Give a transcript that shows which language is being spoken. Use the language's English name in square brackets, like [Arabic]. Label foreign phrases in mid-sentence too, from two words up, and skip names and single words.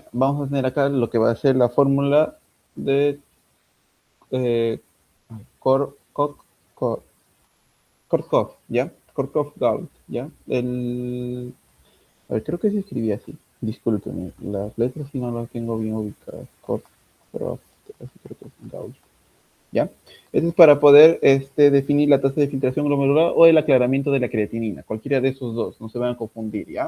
[Spanish] Vamos a tener acá lo que va a ser la fórmula de eh, Kor, Kor, Kor, Korkov, ¿ya? Korkov Gaut, ¿ya? A ver, creo que se escribía así. Discúlpenme, las letras sí no las tengo bien ubicadas. Cost, Croft, así creo que es Gauss. ¿Ya? Eso es para poder definir la tasa de filtración glomerular o el aclaramiento de la creatinina. Cualquiera de esos dos, no se van a confundir, ¿ya?